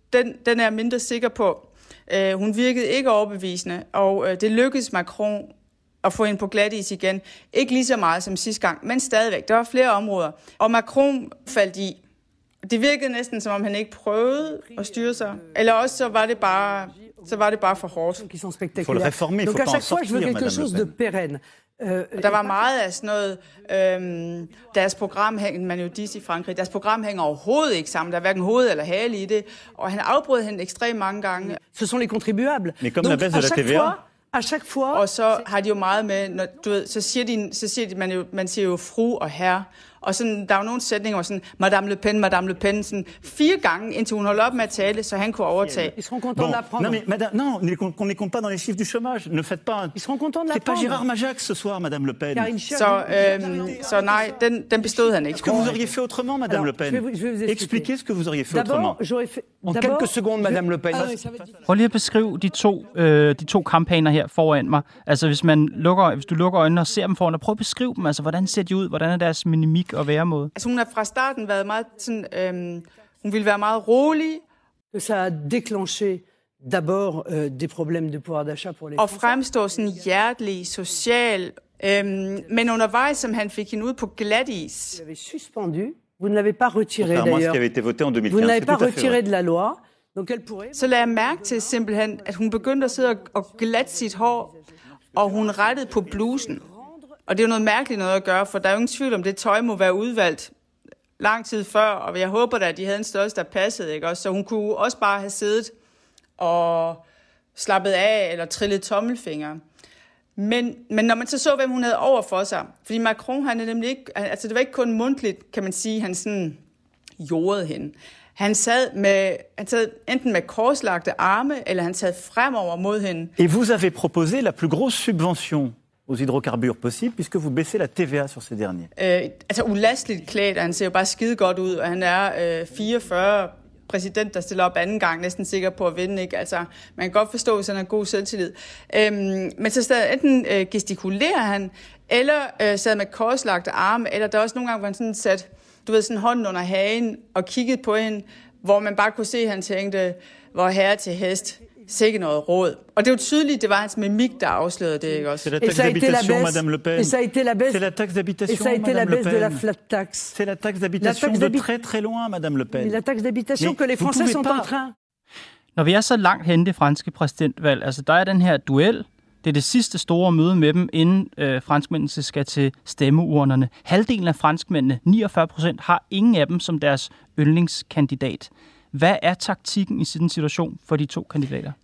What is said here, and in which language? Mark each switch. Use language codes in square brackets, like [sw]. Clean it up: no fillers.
[da] den er jeg mindre sikker på. Hun virkede ikke overbevisende, og det lykkedes Macron at få hende på glatis igen. Ikke lige så meget som sidste gang, men stadigvæk. Der var flere områder, og Macron faldt i. Det virkede næsten, som om han ikke prøvede at styre sig. Eller også så var det bare for hårdt. [fr] Faut le réformer, faut pas en sortir, madame Le Pen. [da] Der var meget af sådan noget, deres program hænger, man jo disse i Frankrig, deres program hænger overhovedet ikke sammen, der er hverken hoved eller hale i det, og han afbrød hende ekstremt mange gange. [fr] Ce sont les contribuables. Mais comme la baisse de la TVA. [da] Og så har de jo meget med, når, du ved, man siger jo fru og herre, og sådan, der er jo nogle sætninger, hvor sådan, Madame Le Pen, sådan fire gange, indtil hun holder op med at tale, så han kunne overtage. [fr] Ils seront contents de la prendre. Non, mais madame, non, on ne compte pas dans les chiffres du chômage. Ne faites pas. Ils seront contents de la prendre. C'est pas Gérard Majax ce soir, Madame Le Pen. [da] Så nej, den bestod han ikke. [fr] Ce que vous auriez fait autrement, Madame Le Pen. Expliquez ce que vous auriez fait autrement. En quelques secondes, Madame Le Pen. [da] Prøv lige at beskrive de to kampagner her foran mig. Altså, hvis du lukker øjnene og ser dem foran dig, prøv at beskrive dem. Altså, hvordan ser de ud? Hvordan er deres mimik og væremåde? Altså, hun har fra starten været meget sådan, hun ville være meget rolig. [fr] Ça a déclenché d'abord des problèmes de pouvoir d'achat pour les. [da] Og fremstå sådan hjertelig, social. Men undervejs, som han fik hende ud på glatis. [fr] Vous l'avez suspendu. Vous ne l'avez pas retiré d'ailleurs. Ce qui avait été voté en 2015. Vous ne l'avez pas retiré de la loi. Donc elle pourrait. [da] Så lagde jeg mærke til simpelthen, at hun begyndte at sidde og glatte sit hår, og hun rettede på blusen. Og det er jo noget mærkeligt noget at gøre, for der er jo ingen tvivl om, det tøj må være udvalgt lang tid før, og jeg håber da, at de havde en størrelse, der passede, ikke også? Så hun kunne også bare have siddet og slappet af eller trillet tommelfinger. Men når man så hvem hun havde over for sig, fordi Macron, han er nemlig ikke, altså det var ikke kun mundtligt, kan man sige, han sådan jordede hende. Han sad enten med korslagte arme, eller han sad fremover mod hende. [fr] Et vous avez proposé la plus grosse subvention aux hydrocarbures possible, puisque vous baissez la TVA sur ces derniers. [da] Altså ulasteligt klædt, han ser jo bare skide godt ud, og han er 44 præsident, der stiller op anden gang, næsten sikker på at vinde, ikke? Altså, man kan godt forstå, hvis han har god selvtillid. Men så stadig enten gestikulerer han, eller sad med korslagte arme, eller der er også nogle gange, hvor han sådan sat, du ved, sådan hånden under hagen og kiggede på hende, hvor man bare kunne se, at han tænkte, hvor herre til hest. Sikke noget råd. Og det er jo tydeligt, det var hans mimik, der afslørede det, ikke også? [fr] C'est la taxe d'habitation, madame Le Pen. Et ça a été la baisse. C'est la taxe d'habitation, madame Le Pen. Et ça a été la baisse de la flat tax. C'est la taxe d'habitation de très, très loin, madame Le Pen. La taxe d'habitation que les Français sont en train. [da] Når vi er så langt henne det franske præsidentvalg, altså der er den her duel. Det er det sidste store møde med dem, inden franskmændene skal til stemmeurnerne. Halvdelen af franskmændene, 49%, har ingen af dem som deres yndlingskandidat. Hvad er taktikken i sådan en situation for de to kandidater?